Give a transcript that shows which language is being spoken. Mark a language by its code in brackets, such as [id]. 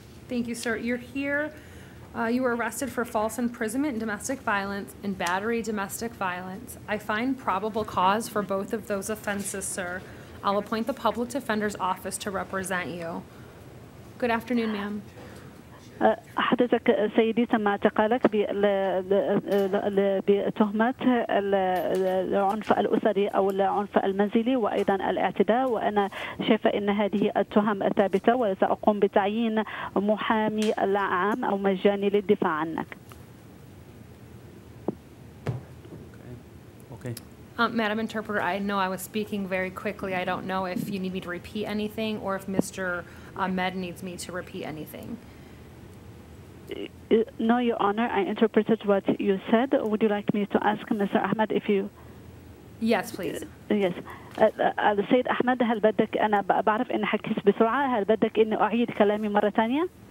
[en] Thank you, sir. You're here. You were arrested for false imprisonment and domestic violence and battery domestic violence. I find probable cause for both of those offenses, sir. I'll appoint the public defender's office to represent you. Good afternoon, ma'am. [ar] حضرتك سيدي تم اعتقالك بتهمة العنف الأسري أو العنف المنزلي وأيضا الاعتداء، وأنا شايفة أن هذه التهم ثابتة وسأقوم بتعيين محامي عام أو مجاني للدفاع عنك. [en] Okay. Madam Interpreter, I know I was speaking very quickly. I don't know if you need me to repeat anything or if Mr. Ahmed needs me to repeat anything. No, Your Honor, I interpreted what you said. Would you like me to ask Mr. Ahmed if you... Yes, please. Yes. [ar] السيد أحمد هل بدك أنا بعرف إني حكيت بسرعة هل بدك إني أعيد كلامي مرة ثانية؟